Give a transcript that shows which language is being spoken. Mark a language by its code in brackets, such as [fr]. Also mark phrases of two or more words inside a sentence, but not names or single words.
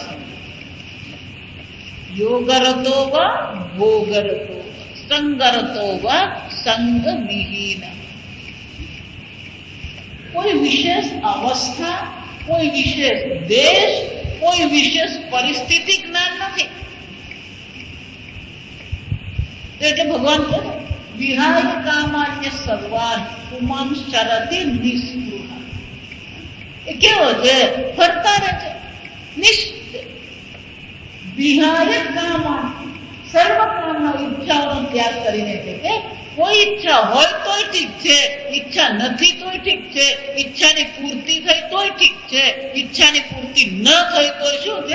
[sa] યોગરતો વ ભોગરતો સંગરતો વ સંગ વિહીન. [gu] કોઈ વિશેષ અવસ્થા, કોઈ વિશેષ દેશ, કોઈ વિશેષ પરિસ્થિતિ જ્ઞાન નથી. એટલે ભગવાન કહે [sa] વિહાય કામાન્ય સર્વાન પુમાંશ્ચરતિ નિસ્પૃહ. [gu] એ કેવો છે? ફરતા રહે છે. [sa] વિહાય કામા, [gu] સર્વ કામના ઈચ્છાઓનો ત્યાગ કરીને છે કે કોઈ ઈચ્છા હોય તોય ઠીક છે, ઈચ્છા નથી તોય ઠીક છે, ઈચ્છાની પૂર્તિ થઈ તોય ઠીક છે, ઈચ્છાની પૂર્તિ ન થઈ તોય શું છે?